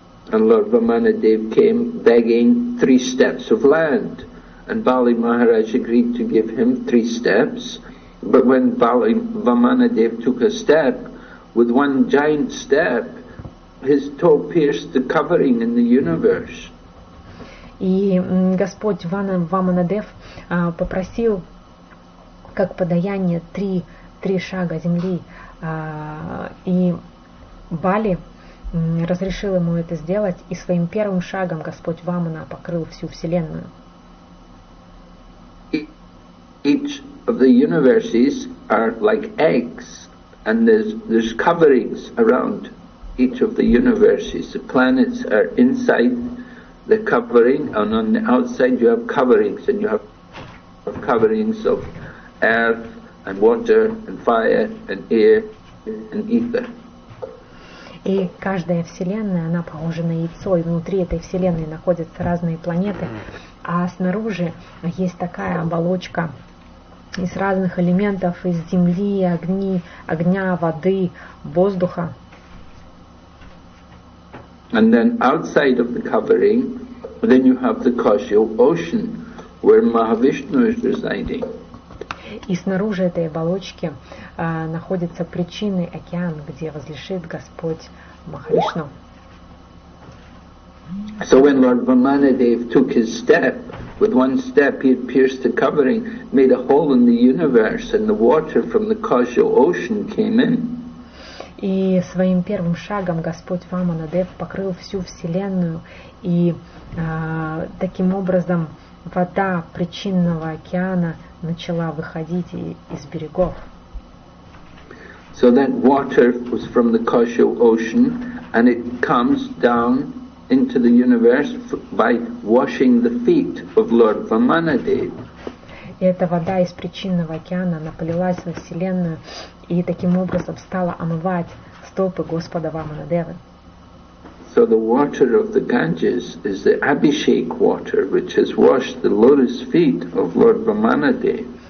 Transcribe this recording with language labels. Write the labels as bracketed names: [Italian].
[English] And Lord Vamanadev came begging 3 steps of land, and Bali Maharaj agreed to give him 3 steps. But when Vamanadev took a step, with one giant step, his toe pierced the covering in the universe. [Russian] И Господь Ваманадев попросил как подаяние 3 шага земли, и Бали разрешил ему это сделать, и своим первым шагом Господь Вамана покрыл всю Вселенную. [English] Each of the universes are like eggs, and there's coverings around each of the universes. The planets are inside the covering, and on the outside you have coverings, and you have coverings of earth and water and fire and air and ether. [Russian] И каждая вселенная, она похожа на яйцо, и внутри этой вселенной находятся разные планеты, а снаружи есть такая оболочка из разных элементов, из земли, огня, воды, воздуха. [English] And then outside of the covering, then you have the causal ocean, where Mahavishnu is residing. [Russian] И снаружи этой оболочки находится причинный океан, где возлежит Господь Махавишну. [English] So when Lord Vamanadev took his step, with one step he had pierced the covering, made a hole in the universe, and the water from the causal ocean came in. [Russian] И своим первым шагом Господь Ваманадев покрыл всю Вселенную, и таким образом вода причинного океана начала выходить из берегов. [English] So that water was from the causal ocean, and it comes down into the universe by washing the feet of Lord Vamanadev. [Russian] И эта вода из причинного океана наполилась во Вселенную и таким образом стала омывать стопы Господа Ваманадевы. [English] So the water of the Ganges is the Abhishek water, which has washed the lotus feet of Lord Vamanadev.